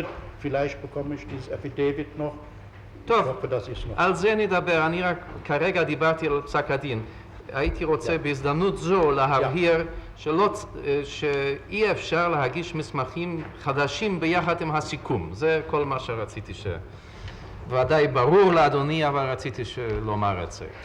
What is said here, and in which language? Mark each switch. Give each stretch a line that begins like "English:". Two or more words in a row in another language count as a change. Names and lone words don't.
German: Vielleicht bekomme ich dieses Affidavit noch. Ich hoffe, dass ich es noch...
Hebrew: על זה נדבר, אני רק כרגע דיברתי על פסק הדין. הייתי רוצה בהזדמנות זו להבהיר שאי אפשר להגיש מסמכים חדשים ביחד עם הסיכום. זה כל מה שרציתי ודאי ברור לאדוני, אבל רציתי לומר את זה.